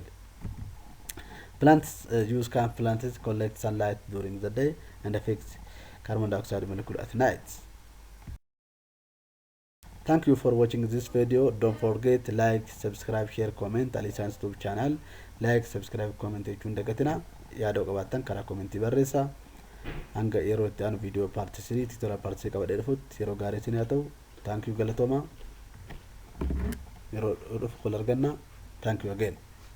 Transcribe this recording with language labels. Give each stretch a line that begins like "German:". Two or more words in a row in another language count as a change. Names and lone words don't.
English: Plants use plants collect sunlight during the day and affect carbon dioxide molecule at night. Thank you for watching this video. Don't forget to like, subscribe, share, comment. Aliyi Science YouTube channel. Like, subscribe, comment
Oromo: jechuun dagatina. Yaada qabaattan karaa commentii barreessa. Hanga yeroo itti aanu
English: video part 3 tutorial part 3
Oromo: qabadee dhufutti yeroo gaarii isin haa ta'u.
English: Thank you galatooma.
Oromo: Yeroo dhufu wal arganna.
English: Thank you again.